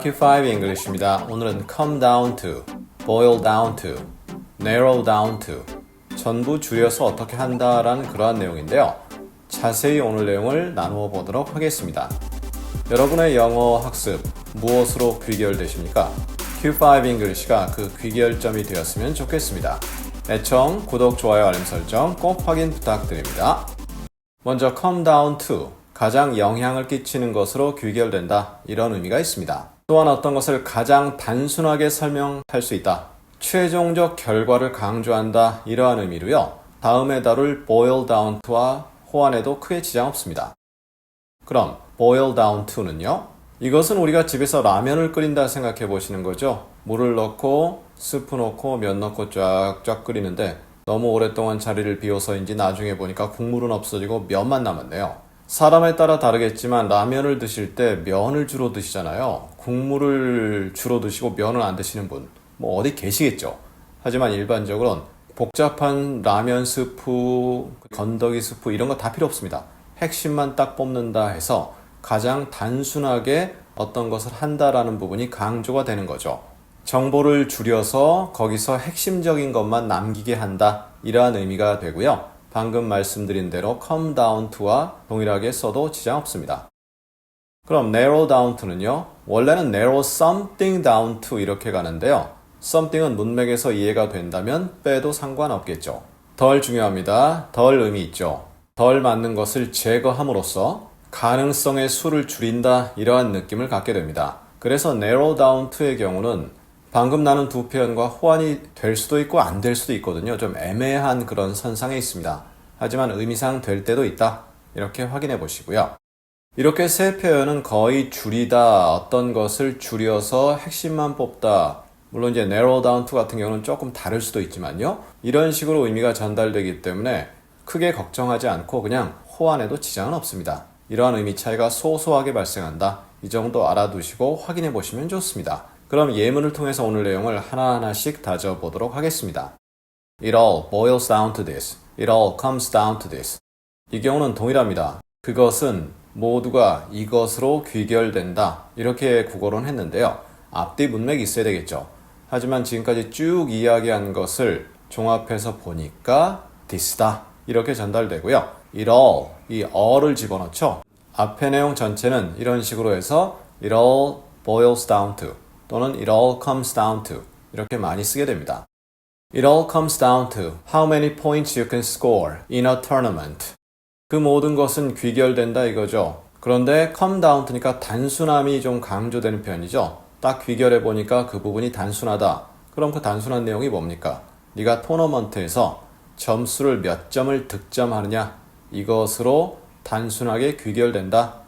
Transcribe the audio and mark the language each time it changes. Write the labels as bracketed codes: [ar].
[ko] Q5 English입니다. 오늘은 come down to, boil down to, narrow down to 전부 줄여서 어떻게 한다라는 그러한 내용인데요. 자세히 오늘 내용을 나누어 보도록 하겠습니다. 여러분의 영어 학습 무엇으로 귀결되십니까? Q5 English가 그 귀결점이 되었으면 좋겠습니다. 애청, 구독, 좋아요, 알림 설정 꼭 확인 부탁드립니다. 먼저 come down to 가장 영향을 끼치는 것으로 귀결된다 이런 의미가 있습니다. 또한 어떤 것을 가장 단순하게 설명할 수 있다. 최종적 결과를 강조한다 이러한 의미로요. 다음에 다룰 boil down to와 호환에도 크게 지장 없습니다. 그럼 boil down to는요. 이것은 우리가 집에서 라면을 끓인다 생각해 보시는 거죠. 물을 넣고 스프 넣고 면 넣고 쫙쫙 끓이는데 너무 오랫동안 자리를 비워서인지 나중에 보니까 국물은 없어지고 면만 남았네요. 사람에 따라 다르겠지만 라면을 드실 때 면을 주로 드시잖아요. 국물을 주로 드시고 면을 안 드시는 분 뭐 어디 계시겠죠. 하지만 일반적으로는 복잡한 라면 스프, 건더기 스프 이런 거 다 필요 없습니다. 핵심만 딱 뽑는다 해서 가장 단순하게 어떤 것을 한다라는 부분이 강조가 되는 거죠. 정보를 줄여서 거기서 핵심적인 것만 남기게 한다 이러한 의미가 되고요. 방금 말씀드린 대로 come down to와 동일하게 써도 지장 없습니다. 그럼 narrow down to는요. 원래는 narrow something down to 이렇게 가는데요. something은 문맥에서 이해가 된다면 빼도 상관없겠죠. 덜 중요합니다. 덜 의미 있죠. 덜 맞는 것을 제거함으로써 가능성의 수를 줄인다 이러한 느낌을 갖게 됩니다. 그래서 narrow down to의 경우는 방금 나눈 두 표현과 호환이 될 수도 있고 안 될 수도 있거든요. 좀 애매한 그런 선상에 있습니다. 하지만 의미상 될 때도 있다. 이렇게 확인해 보시고요. 이렇게 세 표현은 거의 줄이다, 어떤 것을 줄여서 핵심만 뽑다. 물론 이제 narrow down to 같은 경우는 조금 다를 수도 있지만요. 이런 식으로 의미가 전달되기 때문에 크게 걱정하지 않고 그냥 호환해도 지장은 없습니다. 이러한 의미 차이가 소소하게 발생한다. 이 정도 알아두시고 확인해 보시면 좋습니다. 그럼 예문을 통해서 오늘 내용을 하나하나씩 다져보도록 하겠습니다. [en] It all boils down to this. It all comes down to this. [ko] 이 경우는 동일합니다. 그것은 모두가 이것으로 귀결된다. 이렇게 국어로는 했는데요. 앞뒤 문맥이 있어야 되겠죠. 하지만 지금까지 쭉 이야기한 것을 종합해서 보니까 this다. 이렇게 전달되고요. It all, 이 all을 집어넣죠. 앞의 내용 전체는 이런 식으로 해서 [en] It all boils down to [ko] 또는 [en] It all comes down to [ko] 이렇게 많이 쓰게 됩니다. [en] It all comes down to how many points you can score in a tournament. [ko] 그 모든 것은 귀결된다 이거죠. 그런데 come down to니까 단순함이 좀 강조되는 표현이죠. 딱 귀결해 보니까 그 부분이 단순하다. 그럼 그 단순한 내용이 뭡니까? 네가 토너먼트에서 점수를 몇 점을 득점하느냐 이것으로 단순하게 귀결된다.